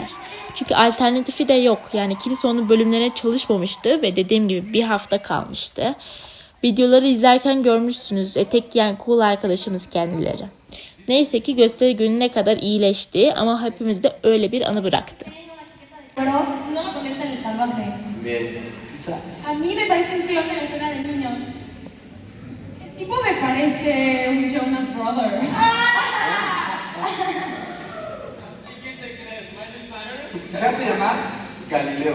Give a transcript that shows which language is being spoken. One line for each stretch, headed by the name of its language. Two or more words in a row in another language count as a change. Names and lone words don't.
Turkish: Çünkü alternatifi de yok. Yani kimse onun bölümlerine çalışmamıştı ve dediğim gibi bir hafta kalmıştı. Videoları izlerken görmüşsünüz etek giyen cool arkadaşımız kendileri. Neyse ki gösteri gününe kadar iyileşti ama hepimizde öyle bir anı bıraktı.
Spanish: Pero no lo convierte en el salvaje. Bien, quizás. A mí me parece un clon de la escena de niños. El tipo me parece un Jonas Brother. Quizás se llama Galileo.